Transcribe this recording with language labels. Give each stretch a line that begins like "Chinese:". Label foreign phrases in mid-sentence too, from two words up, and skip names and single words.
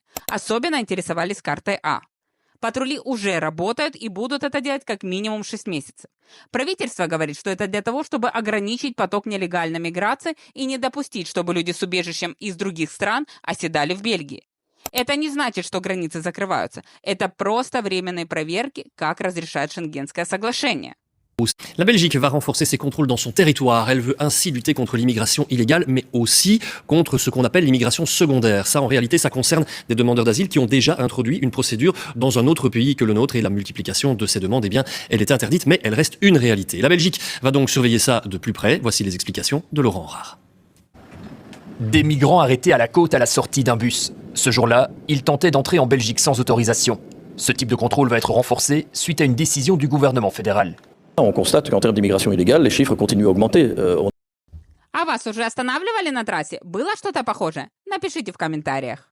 Russian: Особенно интересовались картой А. Патрули уже работают и будут это делать как минимум 6 месяцев. Правительство говорит, что это для того, чтобы ограничить поток нелегальной миграции и не допустить, чтобы люди с убежищем из других стран оседали в Бельгии. Это не значит, что границы закрываются. Это просто временные проверки, как разрешает Шенгенское соглашение.
French: La Belgique va renforcer ses contrôles dans son territoire. Elle veut ainsi lutter contre l'immigration illégale, mais aussi contre ce qu'on appelle l'immigration secondaire. Ça, en réalité, ça concerne des demandeurs d'asile qui ont déjà introduit une procédure dans un autre pays que le nôtre. Et la multiplication de ces demandes, eh bien, elle est interdite, mais elle reste une réalité. La Belgique va donc surveiller ça de plus près. Voici les explications de Laurent Rare. Des migrants arrêtés à la côte à la sortie d'un bus. Ce jour-là, ils tentaient d'entrer en Belgique sans autorisation. Ce type de contrôle va être renforcé suite à une décision du gouvernement fédéral. On constate qu'en termes d'immigration illégale, les chiffres continuent à augmenter.
Russian: А вас уже останавливали на трассе? Было что-то похожее? Напишите в комментариях.